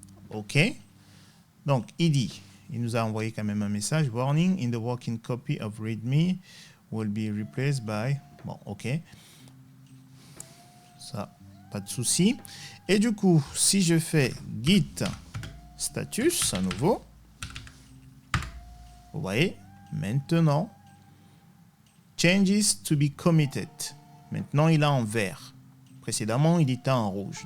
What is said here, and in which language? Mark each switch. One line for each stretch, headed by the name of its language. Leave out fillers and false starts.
French: OK. Donc, il nous a envoyé quand même un message.
English: Warning, in the working copy of README will be replaced by...
French: Bon, OK. Ça, pas de souci. Et du coup, si je fais git status à nouveau, vous voyez, maintenant,
English: changes to be committed.
French: Maintenant, il est en vert. Précédemment, il était en rouge.